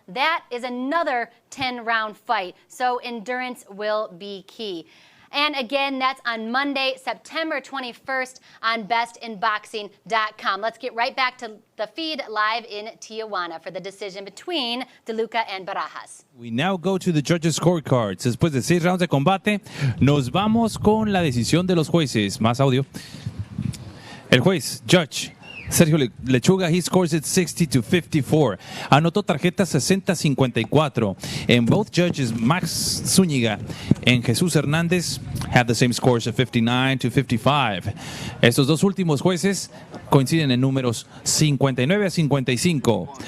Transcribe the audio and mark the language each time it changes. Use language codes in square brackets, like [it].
[en] That is another 10-round fight, so endurance will be key. And again, that's on Monday, September 21st on bestinboxing.com. Let's get right back to the feed live in Tijuana for the decision between DeLuca and Barajas. We now go to the judges' scorecards. [es] Después de 6 rounds de combate, nos vamos con la decisión de los jueces. Más audio. El juez, [en] Judge Sergio Lechuga, he scores it 60-54. [es] Anotó tarjeta 60-54. [en] And both judges, Max Zúñiga and Jesús Hernández, have the same scores of 59-55. [es] Estos dos últimos jueces coinciden en números 59-55.